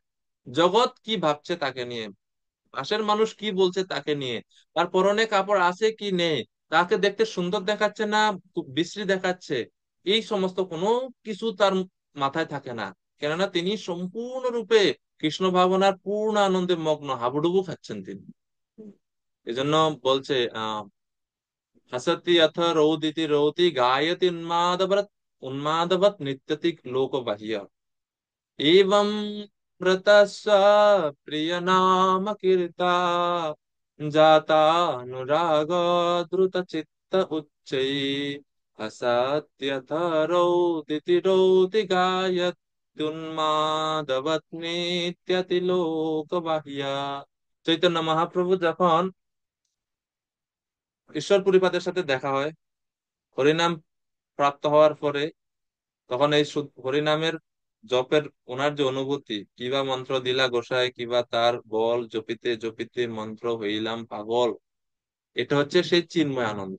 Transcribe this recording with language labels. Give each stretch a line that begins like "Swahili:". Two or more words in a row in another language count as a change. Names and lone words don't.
Bangla: জগৎ কি ভাবছে তাকে নিয়ে, পাশের মানুষ কি বলছে তাকে নিয়ে, তার পরনে কাপড় আছে কি নেই, তাকে দেখতে সুন্দর দেখাচ্ছে না খুব বিশ্রী দেখাচ্ছে, এই সমস্ত কোনো কিছু তার মাথায় থাকে না। কেননা তিনি সম্পূর্ণরূপে কৃষ্ণ ভাবনার পূর্ণ আনন্দে মগ্ন, হাবুডুবু খাচ্ছেন তিনি। এজন্য বলছে
Sanskrit: হাসতি অথ রৌদিতি রৌতি গায়তি উন্মাদবত নিত্যতি লোক বাহ্য एवं व्रतस्व प्रिय नाम कीर्ता जातानुराग द्रुत चित्त उच्चै असत्यथरौ दिति गायत्युन्मादवत् नित्यति लोक বাহিয়া।
Bangla: চৈতন্য মহাপ্রভু যখন ঈশ্বর পরিপাদের সাথে দেখা হয় হরিনাম প্রাপ্ত হওয়ার পরে, তখন এই হরিনামের জপের ওনার যে অনুভূতি, কিবা মন্ত্র দিলা গোসাই, কিবা তার বল জপিতে জপিতে মন্ত্র হইলাম পাগল, এটা হচ্ছে সেই চিন্ময় আনন্দ।